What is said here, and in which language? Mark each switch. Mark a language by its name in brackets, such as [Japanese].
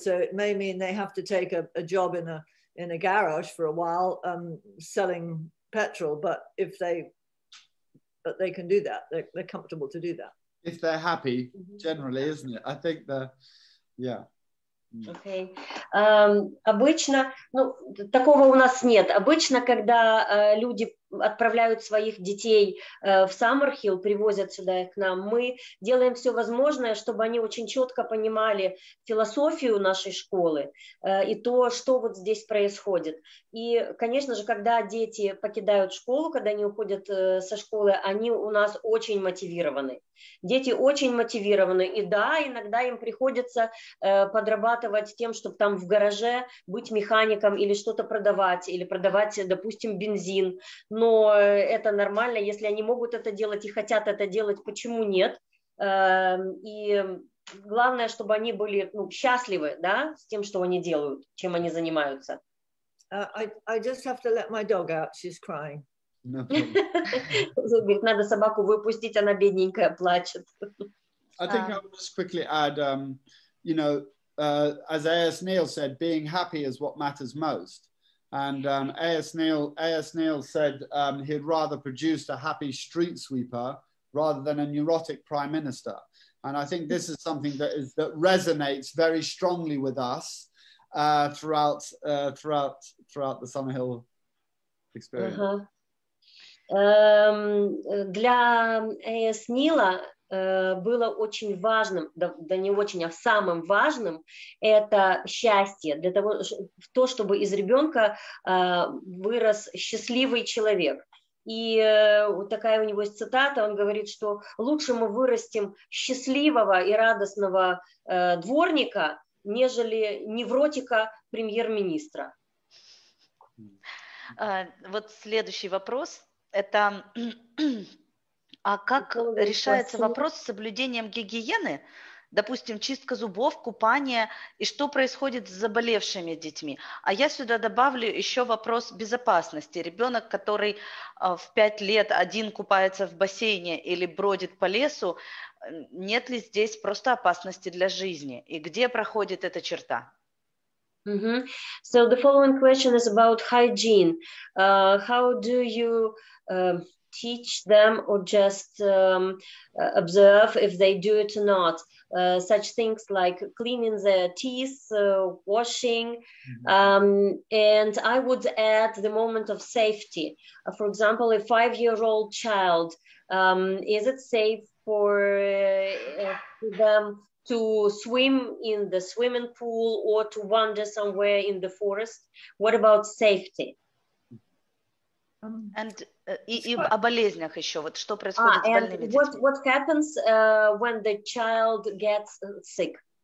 [English] So it may mean they have to take a job in a garage for a while, selling petrol, but they can do that. They're comfortable to do that. If they're happy, generally, isn't it? I think yeah. Okay. [Russian] Обычно, ну, такого у нас нет. Обычно, когда люди отправляют своих детей в Саммерхіл, привозят сюда их к нам, мы делаем все возможное, чтобы они очень четко понимали философию нашей школы и то, что вот здесь происходит. И, конечно же, когда дети покидают школу, когда они уходят со школы, они у нас очень мотивированы. Дети очень мотивированы, и да, иногда им приходится подрабатывать тем, чтобы там в гараже быть механиком или что-то продавать, или продавать, допустим, бензин. Но это нормально, если они могут это делать и хотят это делать, почему нет? И главное, чтобы они были счастливы, да, с тем, что они делают, чем они занимаются. [English] I just have to let my dog out. She's crying. No [Russian] Говорит, надо собаку выпустить, она бедненькая плачет. [English] I think I would just quickly add, you know, as A.S. Neil said, being happy is what matters most. And A.S. Neil said he'd rather produce a happy street sweeper rather than a neurotic prime minister. And I think this is something that resonates very strongly with us throughout the Sammerhil experience. [Russian] Для A.S. Нила было очень важным, да не очень, а самым важным, это счастье, для того, чтобы из ребенка вырос счастливый человек. И вот такая у него есть цитата, он говорит, что лучше мы вырастим счастливого и радостного дворника, нежели невротика премьер-министра. Вот следующий вопрос. Это, а как решается вопрос с соблюдением гигиены? Допустим, чистка зубов, купание, и что происходит с заболевшими детьми? А я сюда добавлю еще вопрос безопасности. Ребенок, который в 5 лет один купается в бассейне или бродит по лесу, нет ли здесь просто опасности для жизни? И где проходит эта черта? [English] So the following question is about hygiene. How do you teach them or just observe if they do it or not? Such things like cleaning their teeth, washing, and I would add the moment of safety. For example, a 5-year-old child, is it safe for them to swim in the swimming pool or to wander somewhere in the forest? What about safety? [Russian] And и о болезнях еще, вот что происходит с больными детьми? [English] What happens when the child gets sick?